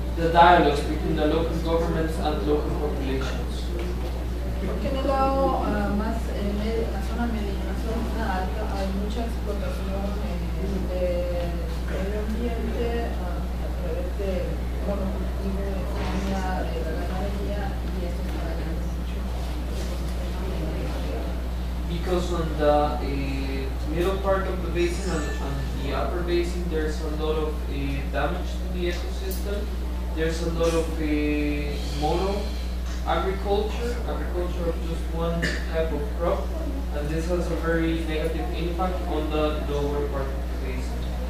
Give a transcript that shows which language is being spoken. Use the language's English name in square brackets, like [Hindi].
[English] the dialogues between the local governments and local populations. [Spanish] Porque en el lado más, en la zona media, en la zona alta, hay mucha explotación de medio ambiente a través de monocultivo, de economía, de la ganadería, y esto está dañando mucho el ecosistema ambiental. [English] Because on the middle part of the basin and the upper basin, there's a lot of damage to the ecosystem. There's a lot of mono agriculture of just one type of crop, and this has a very negative impact on the lower part of the basin.